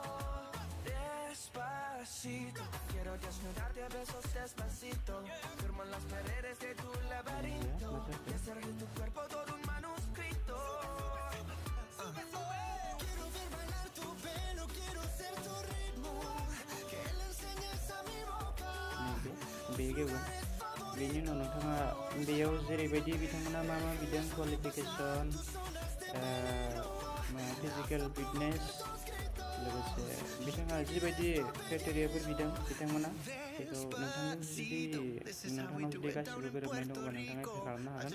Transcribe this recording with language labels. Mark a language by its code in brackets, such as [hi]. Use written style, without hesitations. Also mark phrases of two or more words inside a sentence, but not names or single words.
[es] Despacito, quiero desnudarte a besos despacito. Firmo en las paredes de tu laberinto y hacer de tu cuerpo todo un manuscrito. Quiero ver bailar tu pelo, quiero ser tu ritmo, que le enseñes a mi boca. [brx] बेनि उनाव नोंथाङा बेयाव जेरैबायदि बिथांमोना मा बिदों क्वालिफिकेसन, फिजिकेल फिटनेस, लोगोसे बिथाङा जिबायदि क्राइटेरियाफोर बिदों बिथांमोना बेखौ नोंथांनाव जुदि गासिबो गोरोबनाय दङबा नोंथाङा एप्लाइ खालामनो हागोन।